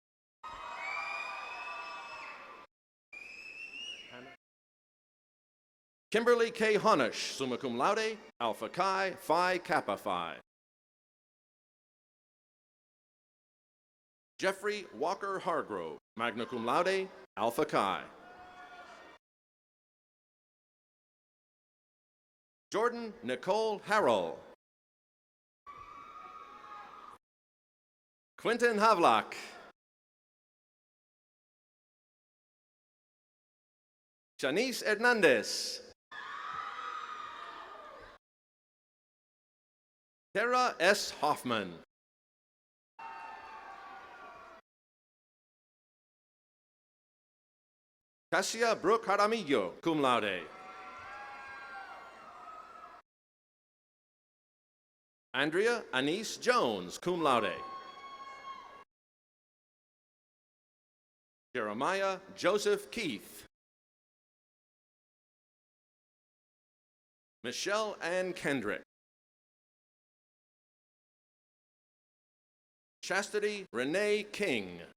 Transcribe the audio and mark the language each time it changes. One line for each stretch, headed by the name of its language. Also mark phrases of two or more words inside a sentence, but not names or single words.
English: Kimberly K. Honish,
Latin: summa cum laude,
English: Alpha Chi, Phi Kappa Phi. Jeffrey Walker Hargrove,
Latin: magna cum laude,
English: Alpha Chi. Jordan Nicole Harrell. Quentin Havlock. Janice Hernandez. Tara S. Hoffman. Cassia Brooke Jaramillo,
Latin: cum laude.
English: Andrea Anise Jones,
Latin: cum laude.
English: Jeremiah Joseph Keith. Michelle Ann Kendrick. Chastity Renee King.